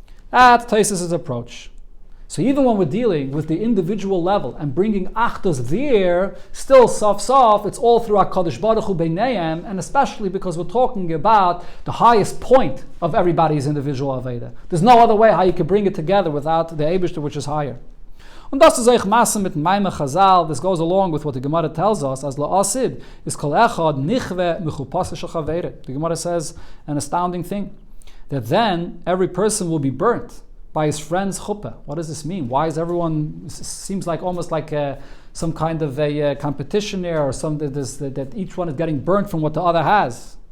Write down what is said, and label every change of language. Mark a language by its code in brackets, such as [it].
[en] That's Tosfos' approach. So even when we're dealing with the individual level and bringing Achdus there, still sof, it's all through HaKadosh Baruch Hu Beinayim, and especially because we're talking about the highest point of everybody's individual Aveda. There's no other way how you can bring it together without the Eibishter, which is higher. [yi] Und das ist euch Masse mit Maime Chazal. [en] This goes along with what the Gemara tells us, as [he] la'asid is kol echad nichve mechupasish chaveret. [en] The Gemara says an astounding thing, that then every person will be burnt by his friend's chuppah. What does this mean? Why is everyone, seems like almost like some kind of a competition there, or something that each one is getting burnt from what the other has.